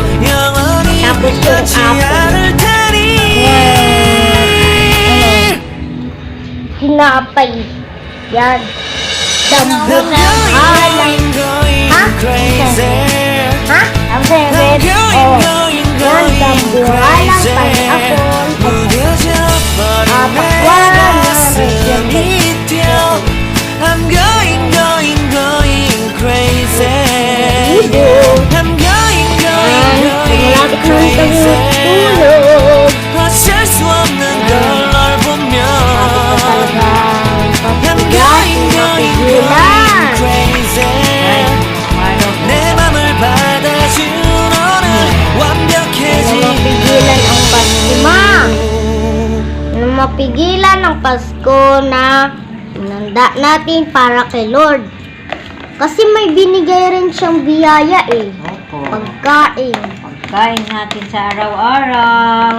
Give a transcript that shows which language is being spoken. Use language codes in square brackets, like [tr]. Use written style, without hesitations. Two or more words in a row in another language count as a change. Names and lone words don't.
[tl] Tapos yung apple. Hinapay. Yan. Dambuhalang. Ha? Ha? Ang favorite? Oh. Yan, dambuhalang pan-apple. Pakwan. [en] I'm going, going, going crazy. I'm going, going, [tl] Malapit [en] going [tl] na rin kami [en] crazy. [tl] tulog. [ko] 어쩔 수 없는 걸 널 보며 [en] I'm going, going, going crazy. [ko] 내 맘을 받아준 너는 완벽해진 [tl] Mapigilan ang Pasko, ma. Mapigilan ang Pasko na inanda natin para kay Lord. Kasi may binigay rin siyang biyaya eh. Opo. Pagkain. pagkain natin sa araw-araw.